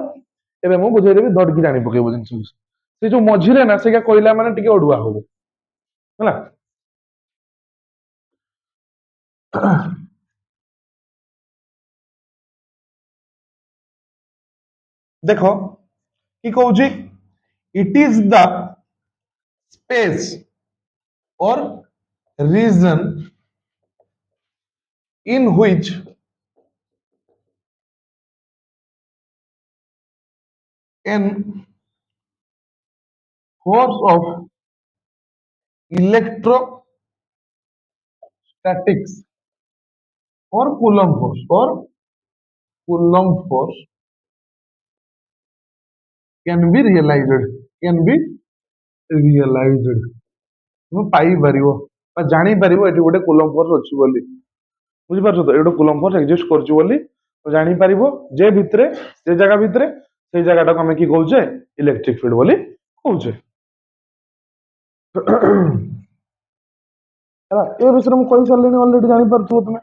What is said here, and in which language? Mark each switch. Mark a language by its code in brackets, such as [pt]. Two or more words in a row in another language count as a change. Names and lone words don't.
[or] ଏବେ ମୁଁ ବୁଝେଇଦେବି, ଧରିକି ଜାଣି ପକେଇବ ଜିନିଷ। ସେ ଯୋଉ ମଝିରେ ନା ସେଇଟା କହିଲା ମାନେ ଟିକେ ଅଡୁଆ ହବ ହେଲା। ଦେଖ কি কହୁଛି, [en] it is the space or region in which an force of electrostatics or Coulomb force can be realized [or] তুমি ପାଇପାରିବ ବା ଜାଣିପାରିବ ଏଠି ଗୋଟେ [en] Coulomb force [or] ଅଛି ବୋଲି। ବୁଝିପାରୁଛ ତ? ଏଠି [en] Coulomb force exist [or] କରୁଛି ବୋଲି ଜାଣିପାରିବ। ଯେ ଭିତରେ ସେ ଜାଗା ଭିତରେ ସେଇ ଜାଗାଟାକୁ ଆମେ କି କହୁଛେ? [en] electric field [or] ବୋଲି କହୁଛେ। ହେଲା, ଏ ବିଷୟରେ ମୁଁ କହିସାରିଲିଣି ଅଲରେଡି, ଜାଣିପାରୁଥିବ ତୁମେ।